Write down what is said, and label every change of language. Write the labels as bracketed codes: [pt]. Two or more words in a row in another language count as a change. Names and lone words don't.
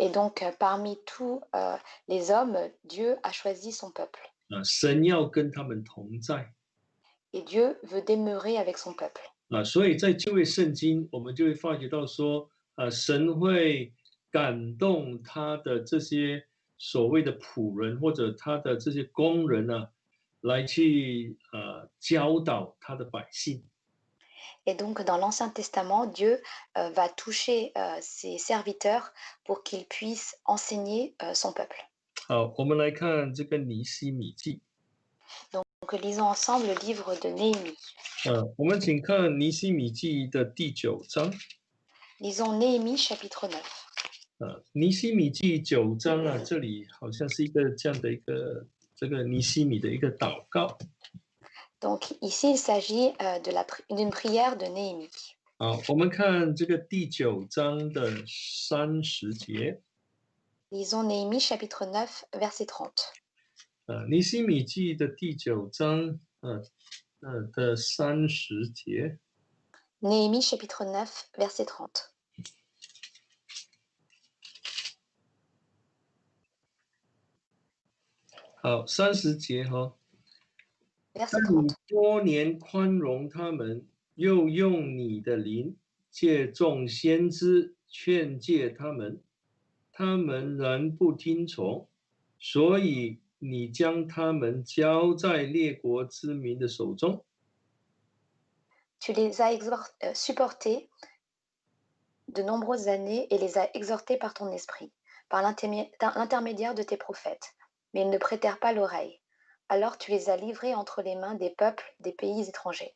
[fr] Et donc, parmi tous les hommes, Dieu a choisi son peuple. [zh] 神要跟他们同在 [fr] Et Dieu veut demeurer avec son peuple. [zh] 所以在旧约圣经，我们就会发觉到说，神会感动他的这些所谓的仆人或者他的这些工人呢，来去教导他的百姓。 [fr] Et donc, dans l'Ancien Testament, Dieu va toucher ses serviteurs pour qu'ils puissent enseigner son peuple. [zh] 好，我们来看这个尼希米记。 [fr] Donc, lisons ensemble le livre de Néhémie. [zh] 我们请看尼希米记的第9章。 [fr] Lisons Néhémie chapitre 9. [zh] 尼希米记9章啊，这里好像是一个这样的一个这个尼希米的一个祷告。 [fr] Donc, ici, il s'agit d'une prière de Néhémie. [zh] 好，我们看这个第9章的30节。 [fr] Lisons Néhémie chapitre 9, verset 30. [zh] 尼希米记的第9章的30节。 [fr] Néhémie chapitre 9, verset 30. [zh] 好，30节哈。但 [fr] Verset [zh] 你 [fr] 30. [zh] 多年宽容他们，又用你的灵借众先知劝诫他们，他们仍不听从，所以你将他们交在列国之民的手中。 [fr] Tu les as supportés de nombreuses années et les as exhortés par ton esprit, par l'intermédiaire de tes prophètes. Mais ils ne prêtèrent pas l'oreille. Alors tu les as livrés entre les mains des peuples des pays étrangers.